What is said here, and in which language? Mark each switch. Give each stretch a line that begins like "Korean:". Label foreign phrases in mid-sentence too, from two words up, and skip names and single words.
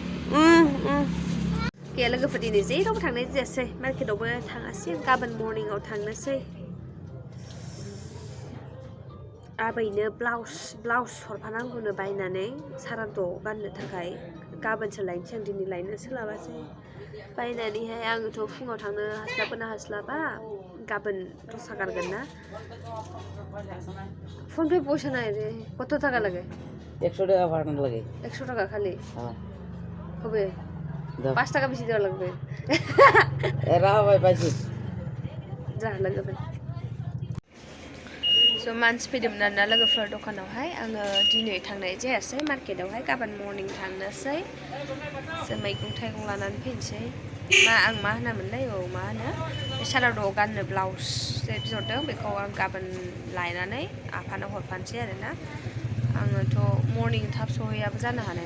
Bodo: गैया लोगोफोर दिनै जेरावबो थांनाय जायासै मार्केटआवबो थाङासै गाबोन मर्निंआव थांनोसै आबैनो ब्लाउस हरफानांगौनो बायनानै सारादुआव गाननो थाखाय गाबोनसो लायनोसै आं दिनै लायनो सोलाबासै बायनानैहाय आङोथ' फुङाव थांनो हास्लाबा गाबोन दस्रा गारगोन ना फन पे
Bangla: পয়সা নাই রে কত টাকা লাগে 100 টাকা পাঠানো লাগে 100 টাকা খালি হ্যাঁ হবে 5 টাকা বেশি দেওয়া লাগবে এরা ভাই পাইছি যা লাগবে
Bodo: स' मानसि फैदोंमोन आरोना लोगोफोर दखानावहाय आङो दिनै थांनाय जायासै मार्केटआवहाय गाबोन मर्निं थांनोसै जों मैगं थाइगं लानानै फैनोसै आं मा होनामोनलाय मा होनो सारादाव गाननो ब्लाउस जे बिहरदों बेखौ आं गाबोन लायनानै आफानो हरफानोसै आरोना आङोथ' मर्निं थाब सहैयाबो जानो हानाय